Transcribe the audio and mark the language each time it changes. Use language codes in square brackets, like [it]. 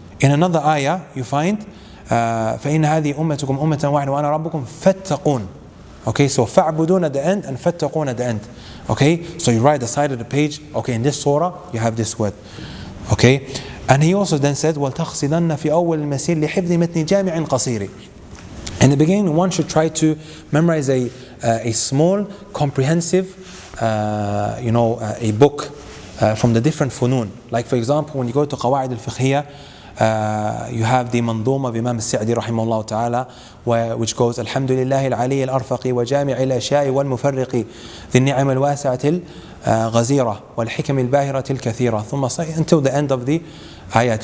[en] In another ayah you find [ar] فَإِنَّ هَذِهِ أُمَّتُكُمْ أُمَّةً وَاحِدَةً وَأَنَا رَبُّكُمْ فَاتَّقُونَ. [en] Okay, so فَاعْبُدُونَ at the end and فَاتَّقُونَ at the end. Okay, so you write the side of the page, okay, in this surah you have this word. Okay, and he also then said [ar] وَلْتَقْصِدَنَّ فِي أَوَّلِ الْمَسِيرِ لِحِفْظِ مَتْنِ جَامِعٍ قَصِيرِ. [en] In the beginning one should try to memorize a small, comprehensive a book from the different funun. Like for example, when you go to Qawaid al-Fiqhiyya, you have the Manduma of Imam al-Sa'di rahimahullah ta'ala, which goes Alhamdulillah al-Ali al-Arfaqi wa Jami' al-Ashya'i wal-Mufarriqi the Ni'am al-Wasi'ati al-Ghazira wal-Hikam al-Bahirati al-Kathira until the end of the ayat.